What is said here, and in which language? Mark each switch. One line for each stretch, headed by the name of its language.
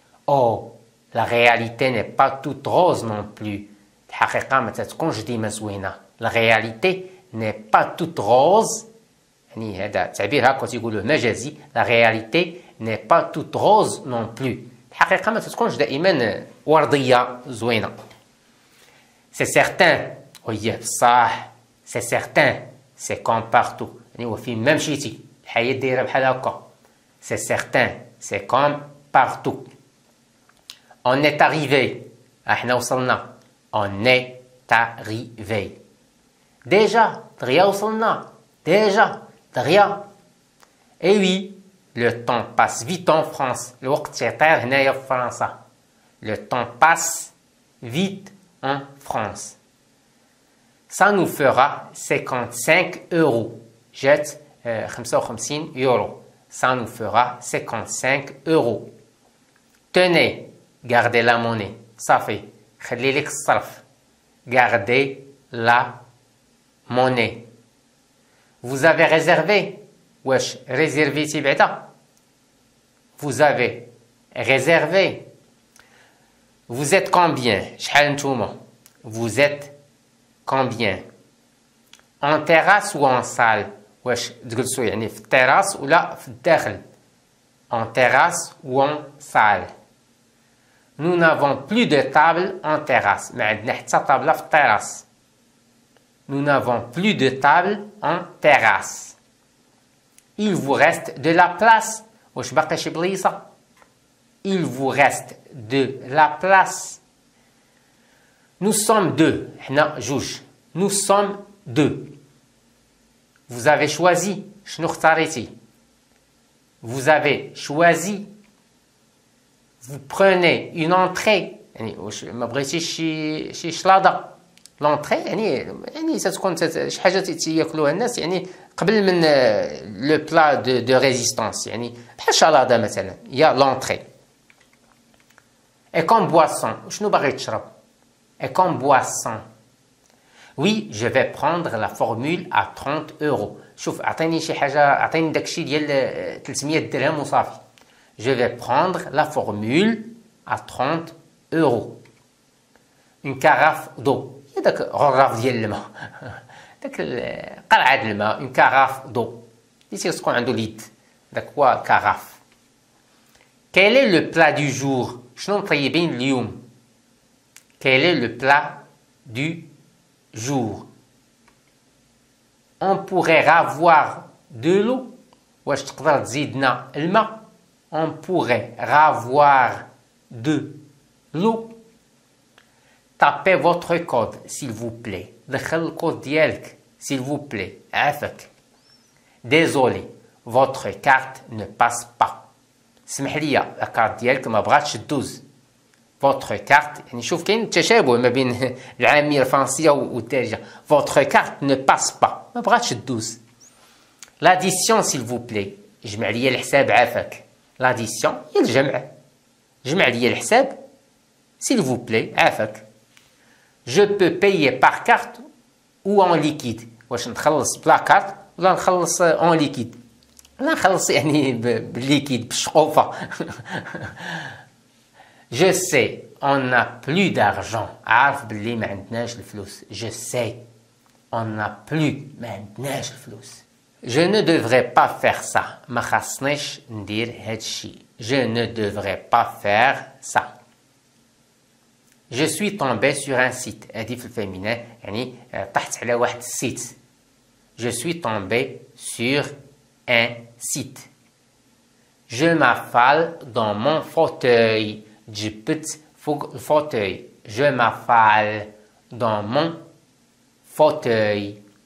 French: Oh, la réalité n'est pas toute rose non plus.
Arabic: الحقيقة ما تتكونش ديما زوينة.
French: La réalité n'est pas toute rose.
Arabic: يعني هذا تعبير هكا تيقولوه مجازي.
French: La réalité n'est pas toute rose non plus.
Arabic: الحقيقة ما تتكونش دائما وردية زوينة.
French: C'est certain.
Arabic: وي بصح.
French: C'est certain. C'est comme partout.
Arabic: يعني وفين ما مشيتي الحياة دايرة بحال هكا.
French: c'est certain, c'est comme partout. On est arrivé.
Arabic: احنا وصلنا.
French: On est arrivé.
Arabic: Déjà, دغيا وصلنا.
French: Déjà, دغيا. Et oui, le temps passe vite en France.
Arabic: الوقت يطير هنايا في فرنسا.
French: Le temps passe vite en France. Ça nous fera 55 euros. Jette 55 euros. Ça nous fera 55 euros. Tenez, gardez la monnaie. Ça fait.
Arabic: خلي لك الصرف.
French: Gardez la monnaie. Vous avez réservé.
Arabic: واش réservé بعدا.
French: Vous avez réservé. Vous êtes combien?
Arabic: شحال نتوما?
French: Vous êtes combien? En terrasse ou en salle?
Arabic: واش تجلسوا يعني في التراس ولا في الداخل؟
French: En terrasse ou en salle? Nous n'avons plus de table en terrasse.
Arabic: ما عندنا حتى طابلة في التراس.
French: Nous n'avons plus de table en terrasse. Il vous reste de la place.
Arabic: واش باقي شي بليصة؟
French: Il vous reste de la place. Nous sommes deux.
Arabic: حنا جوج.
French: Nous sommes deux. Vous avez choisi.
Arabic: شنو اختاريتي؟
French: Vous avez choisi. Vous prenez une entrée.
Arabic: يعني واش ما بغيتيش شي شلاضة. L'entrée يعني ستكون شي حاجة تياكلوها الناس يعني قبل من لو بلا دو ريزيستانس يعني بحال الشلاضة مثلا.
French: يا l'entrée. Et comme boisson.
Arabic: شنو باغي تشرب؟
French: Et comme boisson. Oui, je vais prendre la formule à 30 euros.
Arabic: شوف اعطيني شي حاجة اعطيني داكشي ديال 300 درهم وصافي.
French: Je vais prendre la formule à 30 euros. Une carafe d'eau.
Arabic: داك غراف ديال الماء. داك قرعة الماء. Une carafe d'eau. اللي تيسقون عنده اليد. داك هو كراف.
French: Quel est le plat du jour?
Arabic: شنو مطيبين اليوم؟
French: Quel est le plat du jour? On pourrait ravoir de l'eau.
Arabic: واش تقدر تزيدنا الماء؟
French: On pourrait ravoir de l'eau. Tapez votre code, s'il vous plaît.
Arabic: دخل الكود ديالك,
French: s'il vous plaît.
Arabic: عافاك.
French: Désolé, votre carte ne passe pas.
Arabic: سمح لي, la carte ديالك ما بغاتش تدوز. Votre carte, يعني شوف كاين تشابه ما بين العامية الفرنسية والدارجة.
French: Votre carte ne passe pas.
Arabic: ما بغاتش تدوز.
French: L'addition, s'il vous plaît.
Arabic: جمع لي الحساب عافاك. L'addition هي الجمع. جمع لي الحساب.
French: S'il vous plaît, عافاك. Je peux payer par carte ou en liquide.
Arabic: واش نخلص بلا كارت ولا نخلص en liquide. لا نخلص يعني بالليكيد بالشقوفة.
French: Je sais, on n'a plus d'argent.
Arabic: عارف باللي ما عندناش الفلوس.
French: Je sais, on n'a plus
Arabic: ما عندناش الفلوس.
French: Je ne devrais pas faire ça.
Arabic: ما خاصنيش ندير هادشي.
French: Je ne devrais pas faire ça. Je suis tombé sur un site.
Arabic: هادي في الفيمينين يعني طحت على واحد السيت.
French: Je suis tombé sur un site. Je m'affale dans mon fauteuil.
Arabic: جبت فوق الفوتوي.
French: Je m'affale dans mon fauteuil.